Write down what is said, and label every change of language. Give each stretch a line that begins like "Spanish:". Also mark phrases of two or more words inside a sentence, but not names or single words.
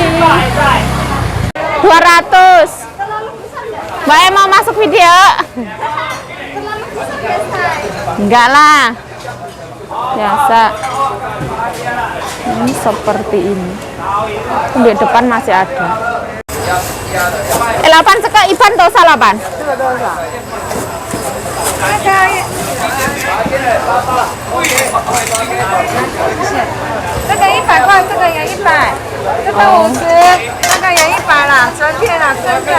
Indonesian: 200. Mbak mau masuk video? Enggak lah. Biasa. Ini seperti ini. Di depan masih ada.
Chinese: 8 这个一般多少老板？这个多少？这个100块，这个也100，这个50，这个也100啦，随便啦，随便。